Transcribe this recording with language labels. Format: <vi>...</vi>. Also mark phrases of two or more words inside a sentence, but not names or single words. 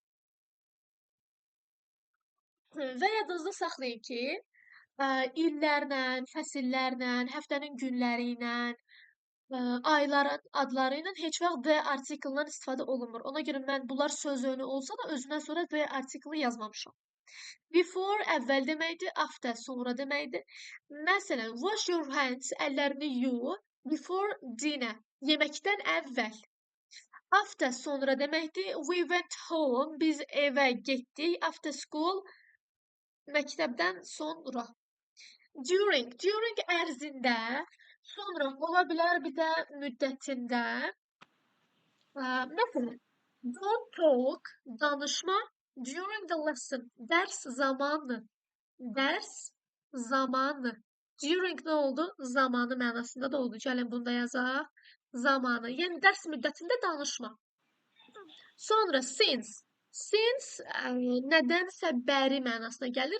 <az>Və yadınızda saxlayın ki, illərlə, fəsillərlə, həftənin günləri ilə, ayların adları ilə heç vaxt the artiklından istifadə olunmur. Ona görə mən bunlar söz önü olsa da özündən sonra the artiklı yazmamışam. Before əvvəl deməkdir, after sonra deməkdir. Məsələn,</az> <en>wash your hands,</en> <az>əllərini yu,</az> <en>before dinner,</en> <az>yeməkdən əvvəl. After sonra deməkdir,</az> <en>we went home,</en> <az>biz evə getdik,</az> <en>after school,</en> <az>məktəbdən sonra. During ərzində, sonra ola bilər bir də müddətində. Məsələn,</az> <en>don't talk, danışma, during the lesson,</en> <az>dərs zamanı. Dərs zamanı. During nə oldu? Zamanı mənasında da oldu. Gəlin bunu da yazaq. Zamanı. Yəni dərs müddətində danışma. Sonra since. Since nədənsə bəri mənasına gəlir.</az>